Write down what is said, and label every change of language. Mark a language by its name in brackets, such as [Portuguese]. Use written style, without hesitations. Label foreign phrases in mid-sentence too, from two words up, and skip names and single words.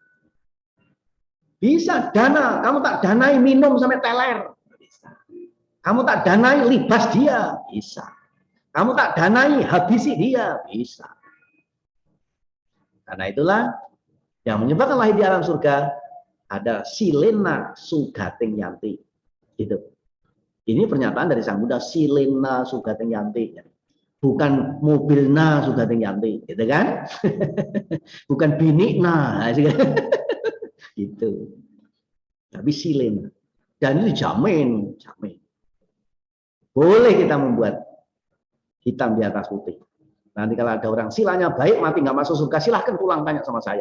[Indonesian] Bisa dana, kamu tak danai minum sampai teler. Bisa. Kamu tak danai libas dia. Bisa. Kamu tak danai habisi dia. Bisa. Karena itulah yang menyebabkan lahir di alam surga ada [Pali] silena sugating yanti. [Indonesian] Gitu. Ini pernyataan dari Sang Buddha, [Pali] silena sugating yanti. [Indonesian] Bukan mobilna [Pali] sugating yanti, [Indonesian] gitu kan? Bukan binikna, gitu. Tapi silena. Dan itu dijamin, jamin. Boleh kita membuat hitam di atas putih. Nanti kalau ada orang silanya baik, mati nggak masuk surga, silahkan pulang tanya sama saya.